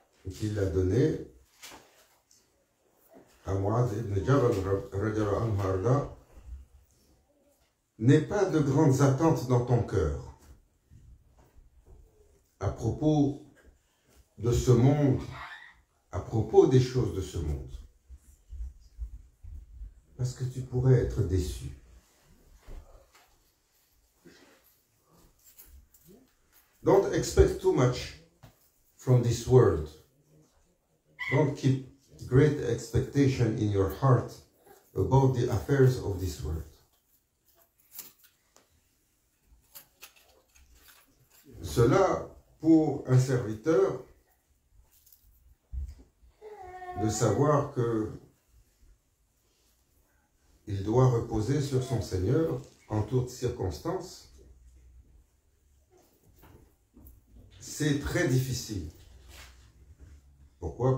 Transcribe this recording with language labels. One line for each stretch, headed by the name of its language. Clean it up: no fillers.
French: qu'il a données à Mu'adh ibn Jabal radiyallahu anhu arda, n'aie pas de grandes attentes dans ton cœur à propos de ce monde, à propos des choses de ce monde, parce que tu pourrais être déçu.
English: Don't expect too much from this world. Don't keep great expectation in your heart about the affairs of this world.
French: Cela, pour un serviteur, de savoir que il doit reposer sur son Seigneur en toutes circonstances, c'est très difficile. Pourquoi?